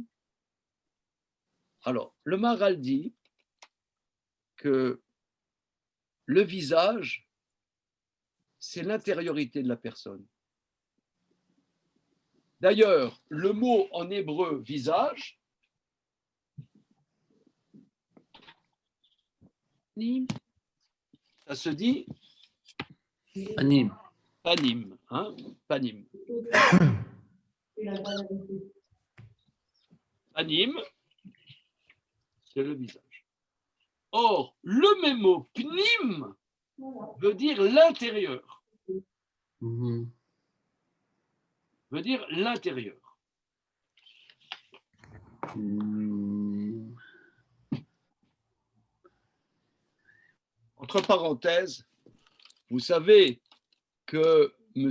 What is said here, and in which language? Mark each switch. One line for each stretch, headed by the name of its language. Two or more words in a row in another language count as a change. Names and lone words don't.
French: Alors, le Maharal dit que le visage, c'est l'intériorité de la personne. D'ailleurs, le mot en hébreu visage, ça se dit Panim. panim, hein, panim. Panim, c'est le visage. Or, le même mot pnim veut dire l'intérieur. Veut dire l'intérieur. Entre parenthèses, vous savez que M.